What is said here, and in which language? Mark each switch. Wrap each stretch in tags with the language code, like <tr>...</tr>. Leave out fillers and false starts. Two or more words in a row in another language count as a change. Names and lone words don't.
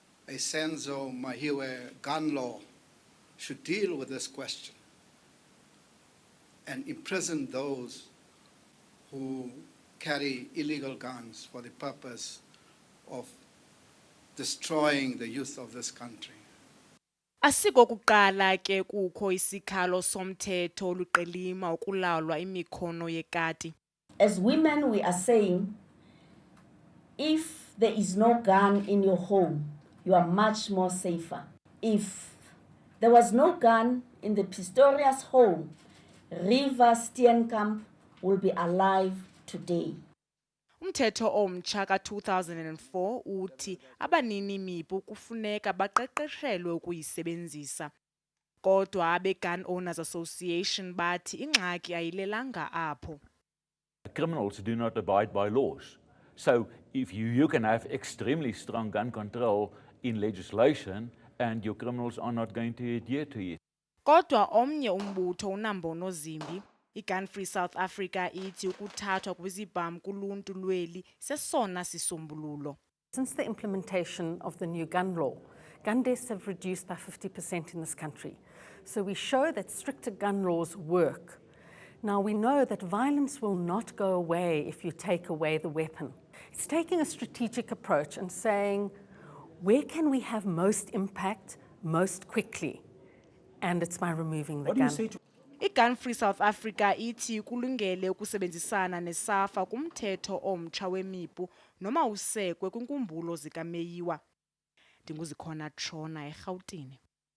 <en>a Senzo Meyiwa gun law should deal with this question and imprison those who carry illegal guns for the purpose of destroying the youth of this country.</en> <xh>Asikokuqala ke kukho isikhalo somthetho oluqilima ukulawulwa imikhono yekati.</xh> <en>As women, we are saying, if there is no gun in your home, you are much more safer. If there was no gun in the Pistorius home, River Steenkamp will be alive today.</en> <xh>Umthetho omtsha ka-2004 uthi abanini mipu kufuneka baqeqeshelwe ukuyisebenzisa. Kodwa abe-Gun Owners Association bathi ingxaki ayilelanga apho.</xh> <en>Criminals do not abide by laws. So if you can have extremely strong gun control in legislation and your criminals are not going to adhere to it.</en> <xh>Kodwa omnye umbutho unambono zimbi, i-Gun Free South Africa ithi ukuthathwa kwezibhamu kuluntu lweli sesona sisombululo.</xh> <en>Since the implementation of the new gun law, gun deaths have reduced by 50% in this country. So we show that stricter gun laws work. Now we know that violence will not go away if you take away the weapon. It's taking a strategic approach and saying, where can we have most impact most quickly? And it's by removing the gun.</en> <xh>I-Gun Free South Africa ithi kulungele ukusebenzisana neSAFA kumthetho omtsha wemipu noma usekwe kwinkumbulo zikaMeyiwa. Ndinguzikhona Tshona eRhawutini.</xh>